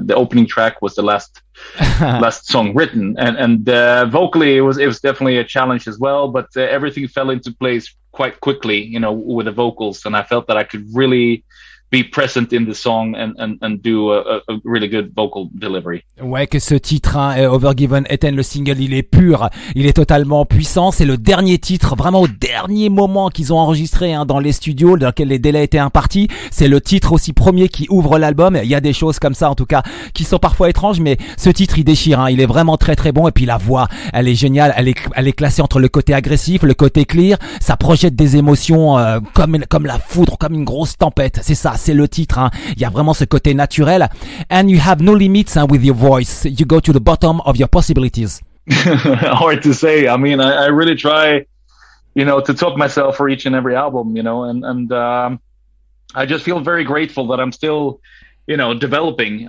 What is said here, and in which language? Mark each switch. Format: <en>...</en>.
<en>The opening track was the last song written, and vocally it was definitely a challenge as well, but everything fell into place quite quickly, you know, with the vocals, and I felt that I could really be present in the song and do a really good vocal delivery.</en> <fr>Ouais, que ce titre, hein, Övergivenheten, le single, il est pur, il est totalement puissant. C'est le dernier titre, vraiment au dernier moment qu'ils ont enregistré, hein, dans les studios, dans lesquels les délais étaient impartis. C'est le titre aussi premier qui ouvre l'album. Il y a des choses comme ça, en tout cas, qui sont parfois étranges, mais ce titre, il déchire, hein. Il est vraiment très très bon. Et puis la voix, elle est géniale. Elle est classée entre le côté agressif, le côté clear. Ça projette des émotions comme la foudre, comme une grosse tempête. C'est ça. C'est le titre, hein. Il y a vraiment ce côté naturel.</fr> <en>And you have no limits, hein, with your voice. You go to the bottom of your possibilities. Hard to say. I mean, I really try, you know, to top myself for each and every album, you know, and I just feel very grateful that I'm still, you know, developing.</en>